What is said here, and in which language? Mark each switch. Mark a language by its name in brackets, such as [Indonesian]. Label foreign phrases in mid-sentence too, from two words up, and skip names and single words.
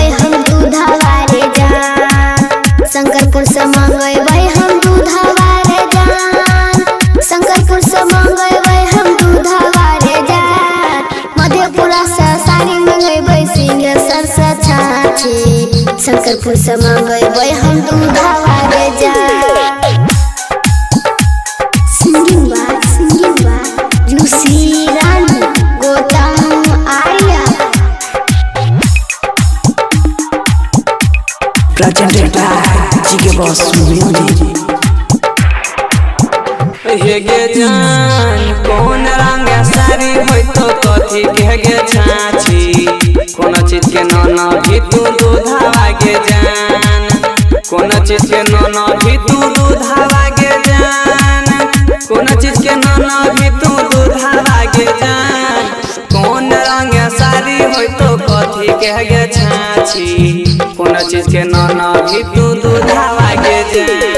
[Maithili] हम दूधा वारे जान शंकरपुर से मंगैबै हम दूधा वारे जान शंकरपुर से मंगैबै हम दूधा वारे जान मधेपुरा से साड़ी मंगैबै सिंहेश्वर से छाछी शंकरपुर से मंगैबै हम दूधा वारे जान [English] Singing by Lucy Rani, Gotham Arya. Presented by GK Boss Music. [Maithili] हेगे जान कौन रंग साड़ी होई तो कथी के छाछी कौन चीज के नौना भी तू दूधा वागे जान कौन चीज के नौना भी तू दूधा वागे जान कौन चीज के नौना भी तू दूधा वागे जान कौन रंग साड़ी होई तो कथी के छाछी कौन चीज के नौना भी तू दूधा वागे जान